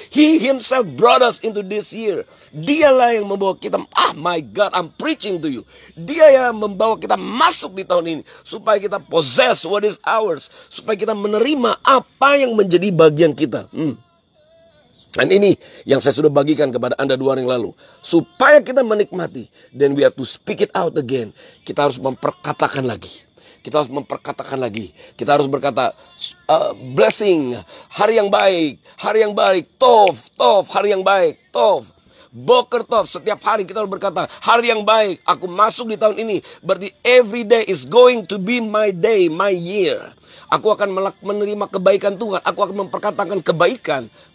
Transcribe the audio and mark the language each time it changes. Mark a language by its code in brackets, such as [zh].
[en] He himself brought us into this year. [id] Dialah yang membawa kita, [en] my God, I'm preaching to you. [id] Dia yang membawa kita masuk di tahun ini supaya kita [en] possess what is ours, [id] supaya kita menerima apa yang menjadi bagian kita. Dan ini yang saya sudah bagikan kepada Anda 2 hari yang lalu. Supaya kita menikmati, [en] then we have to speak it out again. [id] Kita harus memperkatakan lagi. Kita harus memperkatakan lagi. Kita harus berkata, blessing, hari yang baik, tov, hari yang baik, tov. [he] Boker tov, [id] setiap hari kita harus berkata, hari yang baik, aku masuk di tahun ini. Berarti [en] every day is going to be my day, my year. [id] Aku akan menerima kebaikan Tuhan. Aku akan memperkatakan kebaikan.